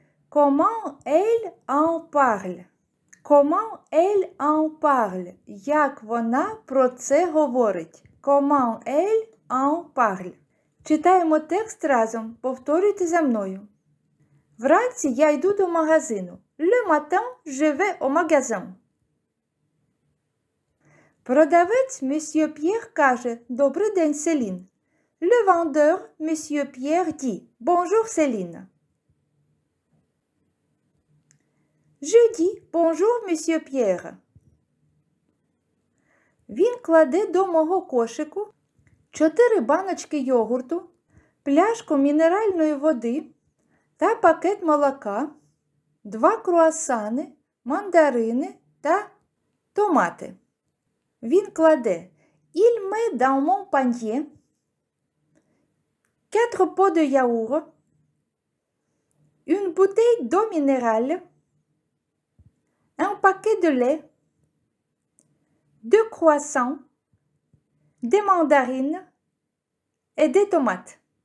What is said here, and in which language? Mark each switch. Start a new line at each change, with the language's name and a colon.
French: Comment elle en parle? Comment elle en parle?
Ukrainian: Як вона про це говорить?
French: Comment elle en parle?
Ukrainian: Читаємо текст разом. Повторюйте за мною. Вранці я йду до магазину.
French: Le matin, je vais au magasin.
Ukrainian: Продавець Monsieur Pierre каже: «Добрий день, Селін».
French: Le vendeur, Monsieur Pierre, dit: «Bonjour, Céline». Je dis: «Bonjour, Monsieur Pierre».
Ukrainian: Він кладе до мого кошику 4 баночки йогурту, пляшку мінеральної води та пакет молока, 2 круасани, мандарини та томати. Він кладе:
French: «Il met dans mon panier 4 pots de yaourt, une bouteille d'eau minérale, un paquet de lait, 2 croissants, des mandarines et des tomates».